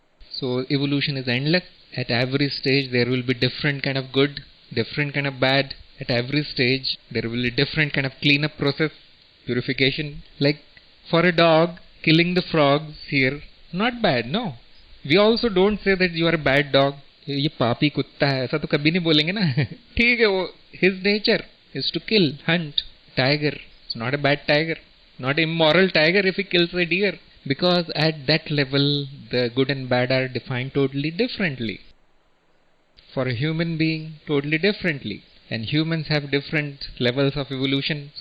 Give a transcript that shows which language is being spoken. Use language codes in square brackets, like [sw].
[en] So evolution is endless. At every stage there will be different kind of good, different kind of bad. At every stage there will be different kind of cleanup process, purification. Like for a dog, killing the frogs here, not bad, no. We also don't say that you are a bad dog. [hi] ये पापी कुत्ता है, ऐसा तो कभी नहीं बोलेंगे ना. ठीक है, वो [en] his nature is to kill, hunt. Tiger, it's not a bad tiger, not an immoral tiger if he kills a deer. Because at that level, the good and bad are defined totally differently. For a human being, totally differently. And humans have different levels of evolution.